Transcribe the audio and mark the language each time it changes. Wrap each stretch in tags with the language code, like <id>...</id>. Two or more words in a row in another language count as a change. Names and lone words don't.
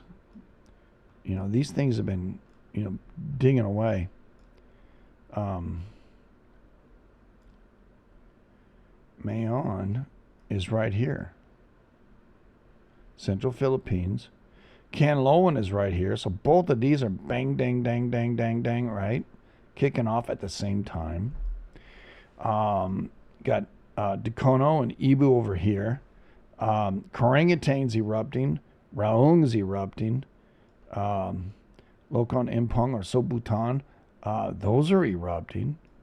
<en>You know, these things have been, digging away. Mayon is right here. Central Philippines. Canloan is right here. So both of these are bang, dang, dang, dang, dang, dang, right? kicking off at the same time. Got Dakono and Ibu over here. Korangatan's erupting. Raung's erupting. Lokon Impong or Sobutan. Those are erupting.</en>